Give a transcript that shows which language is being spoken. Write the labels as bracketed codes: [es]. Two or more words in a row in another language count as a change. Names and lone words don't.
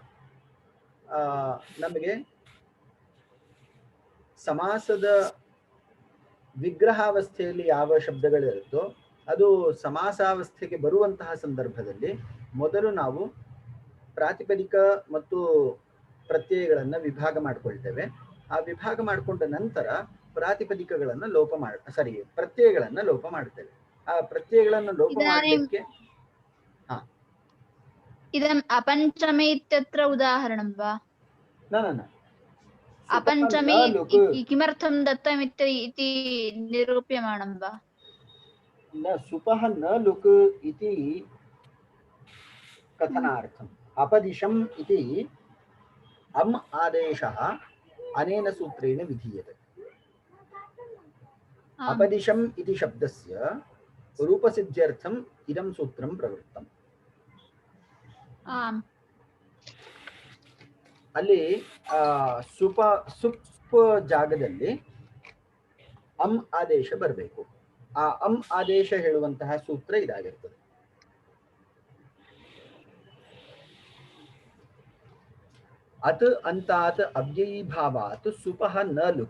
[kn] ನಮಗೆ ಸಮಾಸದ ವಿಗ್ರಹಾವಸ್ಥೆಯಲ್ಲಿ ಯಾವ ಶಬ್ದಗಳಿರುತ್ತೋ ಅದು ಸಮಾಸಾವಸ್ಥೆಗೆ ಬರುವಂತಹ ಸಂದರ್ಭದಲ್ಲಿ ಮೊದಲು ನಾವು ಪ್ರಾತಿಪದಿಕ ಮತ್ತು ಪ್ರತ್ಯಯಗಳನ್ನು ವಿಭಾಗ ಮಾಡಿಕೊಳ್ತೇವೆ. ಆ ವಿಭಾಗ ಮಾಡಿಕೊಂಡ ನಂತರ ಪ್ರಾತಿಪದಿಕಗಳನ್ನು ಪ್ರತ್ಯಯಗಳನ್ನು ಲೋಪ ಮಾಡ್ತೇವೆ. ಆ ಪ್ರತ್ಯಯಗಳನ್ನು ಲೋಪ ಮಾಡಲಿಕ್ಕೆ [sa] इदम् अपञ्चमे इत्यत्र उदाहरणं वा? न अपञ्चमे किमर्थं दत्तम् इति निरूप्यमाणं वा? न सुपः न लुक् इति कथनार्थम्। अपदिशम् इति अम् आदेशः अनेन सूत्रेण विधीयते। अपदिशम् इति शब्दस्य रूपसिद्ध्यर्थम् इदं सूत्रं प्रवृत्तम्। [kn] ಅಲ್ಲಿ ಸುಪ್ ಜಾಗದಲ್ಲಿ ಅಂ ಆದೇಶ ಬರಬೇಕು. ಆ ಅಂ ಆದೇಶ ಹೇಳುವಂತಹ ಸೂತ್ರ ಇದಾಗಿರ್ತದೆ. [sa] ಅತ್ ಅಂತಾತ್ ಅವ್ಯಯೀಭಾವಾತ್ ಸುಪಃ ನ ಲುಕ್.